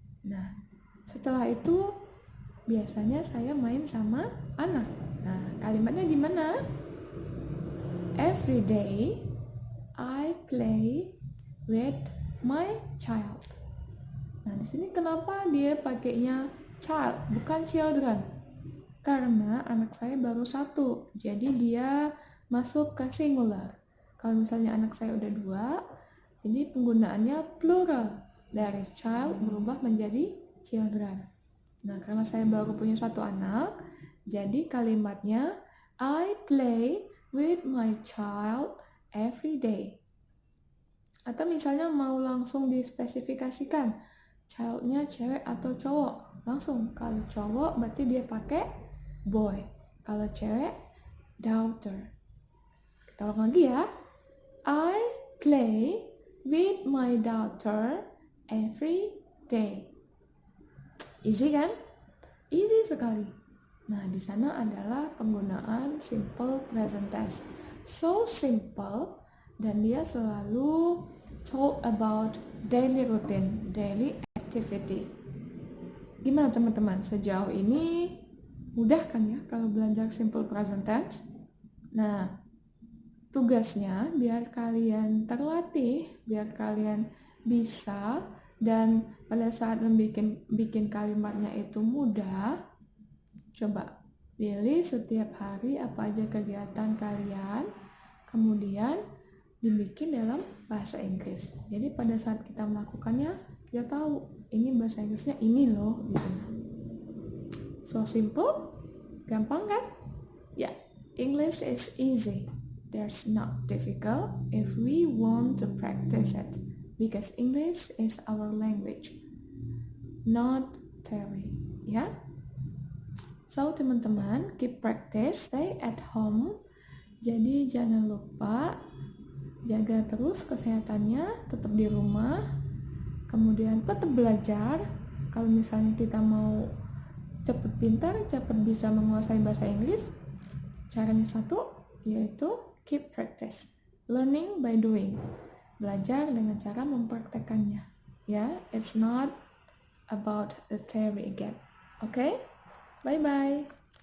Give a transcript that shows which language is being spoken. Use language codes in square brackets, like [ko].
[id] Nah, setelah itu biasanya saya main sama anak. Nah, kalimatnya gimana? [en] Every day I play with my child. [id] Nah, di sini kenapa dia pakainya child, bukan children? Karena anak saya baru satu, jadi dia masuk ke singular. Kalau misalnya anak saya udah 2, jadi penggunaannya plural. Dari child berubah menjadi children. Nah, karena saya baru punya 1 anak, jadi kalimatnya [en] I play with my child every day. [id] Atau misalnya mau langsung dispesifikasikan, childnya cewek atau cowok. Langsung, kalau cowok berarti dia pakai boy. Kalau cewek, daughter. Kita ulang lagi ya. [en] I play with my daughter every day. [id] Easy kan? Easy sekali. Nah, di sana adalah penggunaan simple present tense. [en] So simple, [id] dan dia selalu [en] talk about daily routine, daily activity. [id] Gimana teman-teman? Sejauh ini mudah kan ya kalau belajar simple present tense? Nah, tugasnya biar kalian terlatih, biar kalian bisa, dan pada saat bikin kalimatnya itu mudah, coba pilih setiap hari apa aja kegiatan kalian, kemudian dibikin dalam bahasa Inggris. Jadi pada saat kita melakukannya, kita tahu ini bahasa Inggrisnya ini loh, gitu. [en] So simple, [id] gampang kan? Ya. [en] English is easy. There's not difficult if we want to practice it, because English is our language, not theory. Ya. So teman-teman, keep practice, stay at home. [id] Jadi jangan lupa jaga terus kesehatannya, tetap di rumah. Kemudian tetap belajar. Kalau misalnya kita mau cepat pintar, cepat bisa menguasai bahasa Inggris, caranya satu, yaitu [en] keep practice. Learning by doing. [id] Belajar dengan cara mempraktekannya. [en] Ya, it's not about the theory again. Okay? Bye-bye.